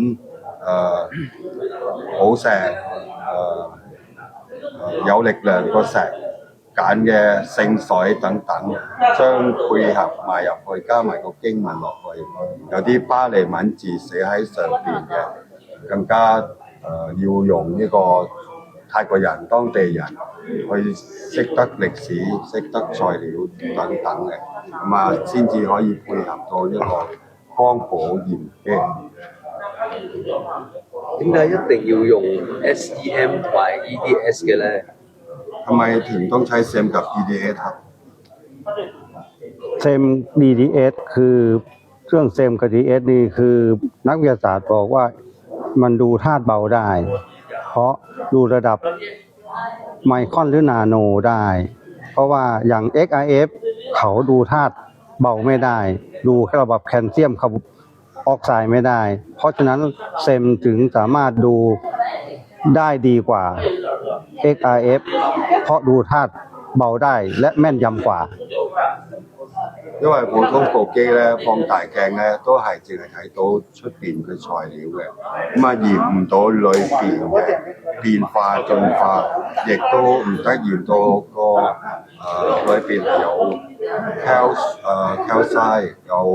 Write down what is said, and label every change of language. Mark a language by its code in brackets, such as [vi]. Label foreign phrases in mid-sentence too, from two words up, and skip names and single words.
[yue] 寶石、有力量個石揀嘅聖水等等，將配合埋入去，加埋個經文落去，有啲巴利文字寫喺上邊嘅，更加要用呢個泰國人當地人去識得歷史、識得材料等等嘅，咁先至可以配合到呢個光譜鹽基。點解一定要用 SEM 同埋 EDS 嘅咧？ [th] ทำไมถึงต้องใช้ SEM กับ EDS ครับ เซม DDS คือเครื่องเซมกับ DDS นี่คือนักวิทยาศาสตร์บอกว่ามัน ดูธาตุเบาได้ เพราะดูระดับไมครอนหรือนาโนได้ เพราะว่าอย่าง XRF เขาดูธาตุเบาไม่ได้ ดูแค่ระดับแคลเซียมคาร์บออกไซด์ไม่ได้ เพราะฉะนั้นเซมถึงสามารถดูได้ดีกว่า XRF เพราะดูธาตุเบาได้และแม่นยำกว่า [yue] 因為普通部機咧放大鏡咧都係淨係睇到出邊嘅材料嘅，驗唔到裏邊嘅變化進化，亦都唔得驗到個裏邊有 calcite 有